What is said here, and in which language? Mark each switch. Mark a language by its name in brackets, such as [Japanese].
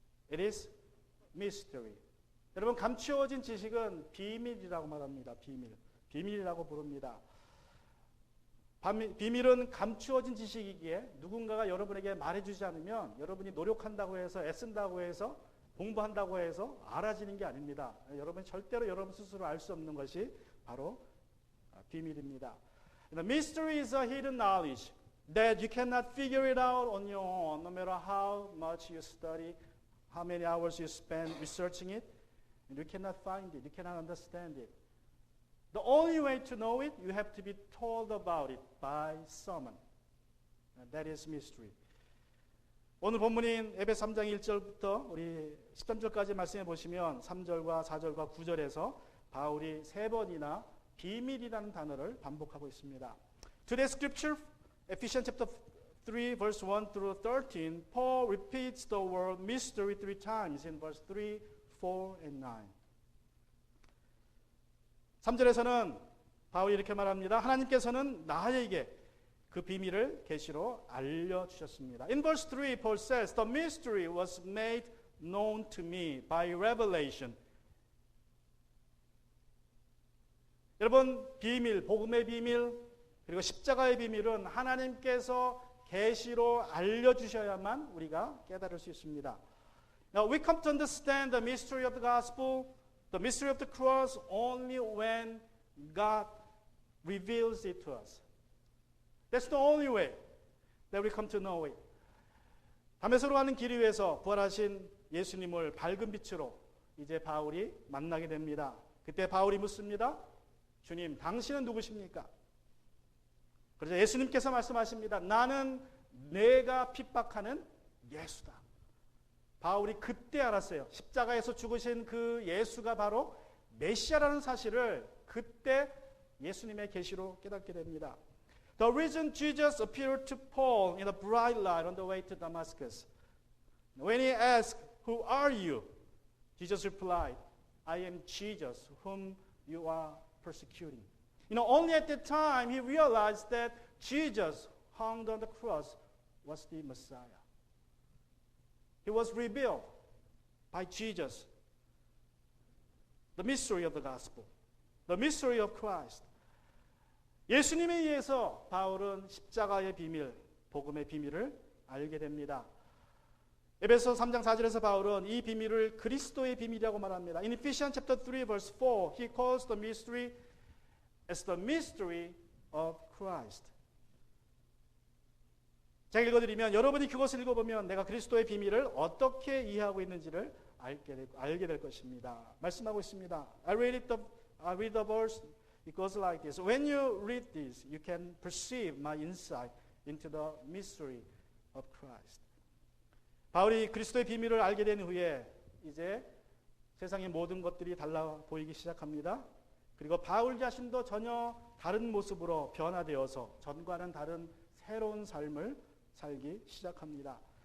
[English] It is mystery. [Korean] 여러분, 감추어진 지식은 비밀이라고 말합니다. 비밀이라고 부릅니다. 비밀은 감추어진 지식이기에 누군가가 여러분에게 말해주지 않으면 여러분이 노력한다고 해서 애쓴다고 해서 공부한다고 해서 알아지는 게 아닙니다. 여러분 절대로 여러분 스스로 알 수 없는 것이 바로 비밀입니다. [English] The mystery is a hidden knowledge that you cannot figure it out on your own, no matter how much you study, how many hours you spend researching it. You cannot find it. You cannot understand it. The only way to know it, you have to be told about it by someone. That is mystery. [Korean] 오늘 본문인 에베소 3장 1절부터 우리 13절까지 말씀해 보시면 3절과 4절과 9절에서 바울이 3번이나 비밀이라는 단어를 반복하고 있습니다. [English] Today's scripture, Ephesians chapter 3 verse 1 through 13, Paul repeats the word mystery 3 times in verse 3, 4, and 9. [Korean] 3절에서는 바울이 이렇게 말합니다. 하나님께서는 나에게 그 비밀을 계시로 알려주셨습니다. [English] In verse 3, Paul says, The mystery was made known to me by revelation. [Korean] 여러분, 비밀, 복음의 비밀, 그리고 십자가의 비밀은 하나님께서 계시로 알려주셔야만 우리가 깨달을 수 있습니다. [English] Now, we come to understand the mystery of the gospel, the mystery of the cross, only when God reveals it to us. That's the only way that we come to know it. [Korean] 다메섹으로 가는 길 위에서 부활하신 예수님을 밝은 빛으로 이제 바울이 만나게 됩니다. 그때 바울이 묻습니다. 주님, 당신은 누구십니까? 그래서 예수님께서 말씀하십니다. 나는 내가 핍박하는 예수다. 바울이 그때 알았어요. 십자가에서 죽으신 그 예수가 바로 메시아라는 사실을 그때 예수님의 계시로 깨닫게 됩니다. [English] The reason Jesus appeared to Paul in a bright light on the way to Damascus. When he asked, Who are you? Jesus replied, I am Jesus whom you are persecuting. Only at that time he realized that Jesus hung on the cross was the Messiah. He was revealed by Jesus. The mystery of the gospel. The mystery of Christ. [Korean] 예수님에 의해서 바울은 십자가의 비밀, 복음의 비밀을 알게 됩니다. 에베소 3장 4절에서 바울은 이 비밀을 그리스도의 비밀이라고 말합니다. [English] In Ephesians chapter 3 verse 4, he calls the mystery as the mystery of Christ. [Korean] 제가 읽어드리면 여러분이 그것을 읽어보면 내가 그리스도의 비밀을 어떻게 이해하고 있는지를 알게 될 것입니다. 말씀하고 있습니다. [English] I read the verse. It goes like this. When you read this, you can perceive my insight into the mystery of Christ. [Korean] 바울이 그리스도의 비밀을 알게 된 후에 이제 세상의 모든 것들이 달라 보이기 시작합니다. 그리고 바울 자신도 전혀 다른 모습으로 변화되어서 전과는 다른 새로운 삶을 살기 시작합니다.